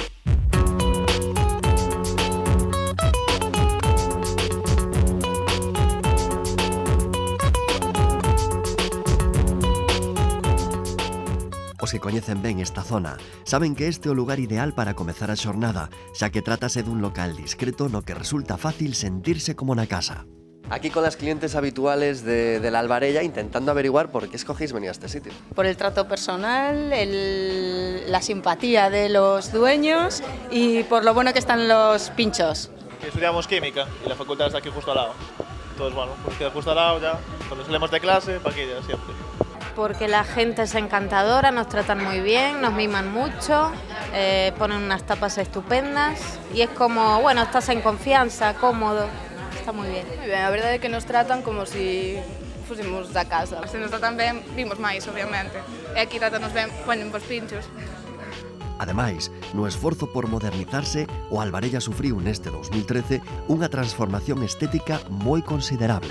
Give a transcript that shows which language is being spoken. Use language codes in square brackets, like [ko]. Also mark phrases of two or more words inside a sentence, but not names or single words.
[gl] Os que coñecen ben esta zona saben que este é o lugar ideal para comezar a xornada, xa que trátase dun local discreto no que resulta fácil sentirse como na casa. [es] Aquí con las clientes habituales de la Albarella intentando averiguar por qué escogéis venir a este sitio. Por el trato personal, la simpatía de los dueños y por lo bueno que están los pinchos. Estudiamos química y la facultad está aquí justo al lado. Entonces, bueno, pues queda justo al lado ya. Cuando salimos de clase, para aquí ya siempre. Porque la gente es encantadora, nos tratan muy bien, nos miman mucho, ponen unas tapas estupendas y es como, bueno, estás en confianza, cómodo. [gl] Está moi ben. Moi ben, a verdade é que nos tratan como se fósemos da casa. Se nos tratan ben, vimos máis, obviamente. E aquí tratanos ben, poñen vos pinchos. Ademais, no esforzo por modernizarse, o Albarella sufriu neste 2013 unha transformación estética moi considerable.